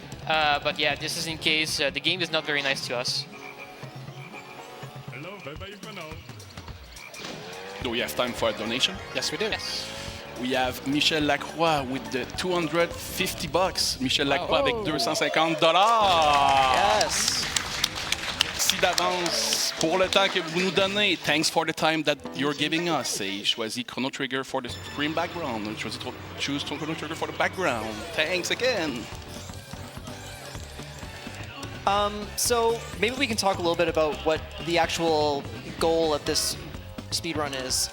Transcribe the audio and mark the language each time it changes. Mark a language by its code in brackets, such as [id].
[en] But yeah, this is in case the game is not very nice to us. Do we have time for a donation? Yes, we do. Yes. We have Michel Lacroix with the $250. [fr] Michel Lacroix avec $250. [en] Yes. [fr] Merci d'avance pour le temps que vous nous donnez. [en] Thanks for the time that you're giving us. [fr] Et choisis [en] Chrono Trigger for the screen background. Choose Chrono Trigger for the background. Thanks again. So maybe we can talk a little bit about what the actual goal of this speedrun is.